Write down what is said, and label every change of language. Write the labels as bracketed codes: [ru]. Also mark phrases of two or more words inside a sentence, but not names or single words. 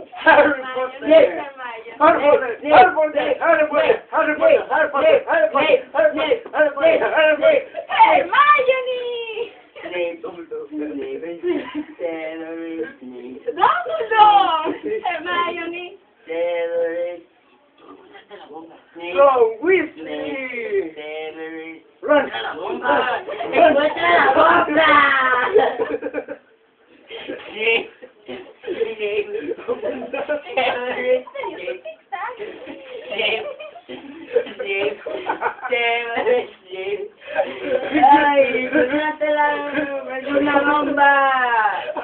[es] Harry Potter! Harry Potter! Harry Potter! Harry Potter! Harry Potter! Harry Potter! Harry Potter! Harry Potter! Harry Potter! Harry Potter! Hermione! Snape, Snape, Severus Snape, Dumbledore! Hermione! Severus, Snape, Ron Weasley! Severus, Ron! la bomba, encuentra la bomba. Snape, Snape, Severus, Snape, Snape, Severus, Snape. Ay, una bomba.